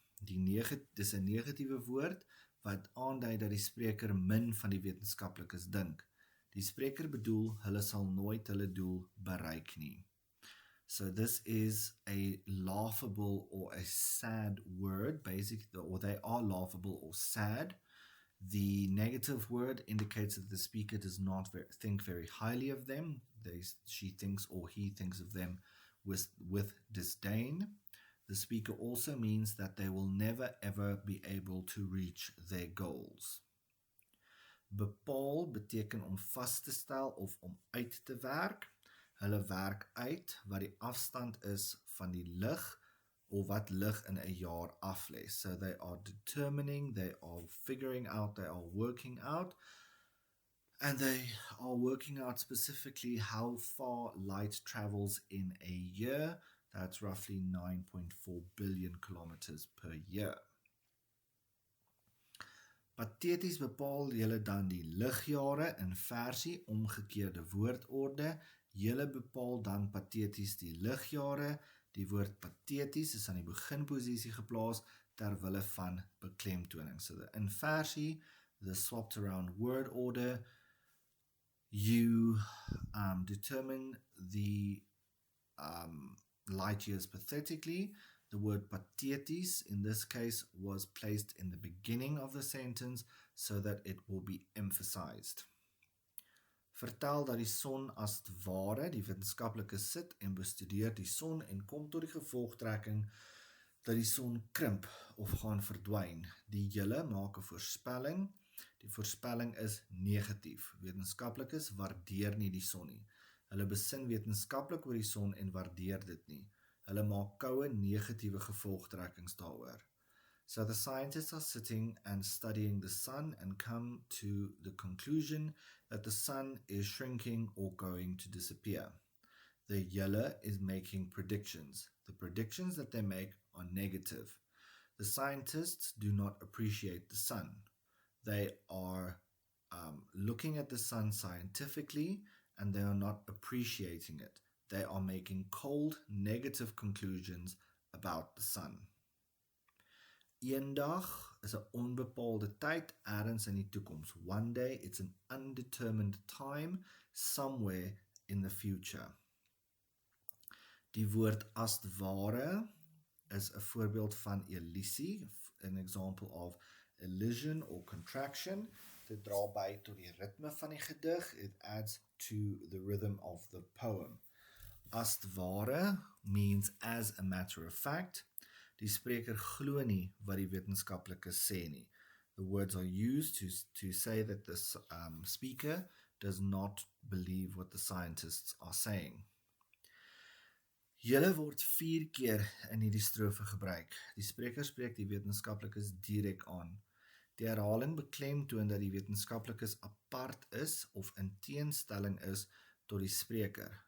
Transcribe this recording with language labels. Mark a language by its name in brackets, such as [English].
[Afrikaans] Dis 'n negatiewe woord wat aandui dat die spreker min van die wetenskaplikes dink. Die spreker bedoel, hulle sal nooit hulle doel bereik nie. [English] So this is a laughable or a sad word, basically, or they are laughable or sad. The negative word indicates that the speaker does not think very highly of them. She thinks or he thinks of them with disdain. The speaker also means that they will never ever be able to reach their goals. [Afrikaans] Bepaal beteken om vas te stel of om uit te werk. Hulle werk uit wat die afstand is van die lig of wat lig in 'n jaar aflê. [English] So they are determining, they are figuring out, they are working out, and they are working out specifically how far light travels in a year. That's roughly 9.4 billion kilometers per year. [Afrikaans] Pateties bepaal julle dan die ligjare in versie omgekeerde woordorde. Julle bepaal dan pateties die ligjare. Die woord pateties is aan die beginposisie geplaas terwille van beklemtoning. [English] So in versie, the swapped around word order, you determine the light years pathetically. The word pateties in this case was placed in the beginning of the sentence so that it will be emphasized. [Afrikaans] Vertel dat die son as het ware, die wetenskaplikes sit en bestudeer die son en kom tot die gevolgtrekking dat die son krimp of gaan verdwyn. Die julle maak 'n voorspelling. Die voorspelling is negatief. Wetenskaplikes waardeer nie die son nie. Hulle besin wetenskaplik oor die son en waardeer dit nie. Hulle maak koue negatiewe gevolgtrekkings daaroor. [English] So the scientists are sitting and studying the sun and come to the conclusion that the sun is shrinking or going to disappear. The yellow is making predictions. The predictions that they make are negative. The scientists do not appreciate the sun. They are looking at the sun scientifically and they are not appreciating it. They are making cold, negative conclusions about the sun. [Afrikaans] Eendag is 'n onbepaalde tyd ergens in die toekoms. [English] One day, it's an undetermined time somewhere in the future. [Afrikaans] Die woord as het ware is 'n voorbeeld van elisie, [English] an example of elision or contraction. [Afrikaans] Dit dra by tot die ritme van die gedig. [English] It adds to the rhythm of the poem. As het ware means as a matter of fact. [Afrikaans] Die spreker glo nie wat die wetenskaplikes sê nie. [English] The words are used to say that the speaker does not believe what the scientists are saying. [Afrikaans] Julle word 4 keer in hierdie strofe gebruik. Die spreker spreek die wetenskaplikes direk aan. Die herhaling beklemtoon dat die wetenskaplikes apart is of in teenstelling is tot die spreker.